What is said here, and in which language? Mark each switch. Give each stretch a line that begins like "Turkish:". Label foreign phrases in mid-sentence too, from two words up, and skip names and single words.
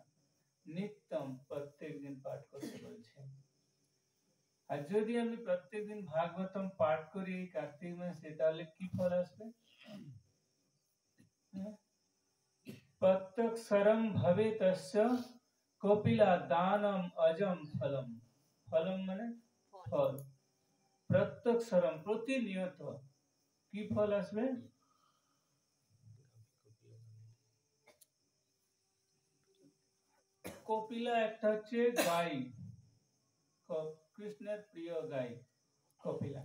Bangla: নিত্যম প্রত্যেক দিন পাঠ করতে বলছে। আর যদি আমি প্রত্যেক দিন ভাগবতম পাঠ করি কার্তিক মাসে, তাহলে কি ফল আসবে?
Sanskrit: প্রত্যক্ষরম ভবে তস্য কপিলা দানম অজম ফলম।
Bangla: ফলম মানে ফল। প্রত্যক্ষরম প্রতিনিয়ত কি ফল আসবে? কপিলা একটা হচ্ছে গাই, কৃষ্ণের প্রিয় গাই কপিলা।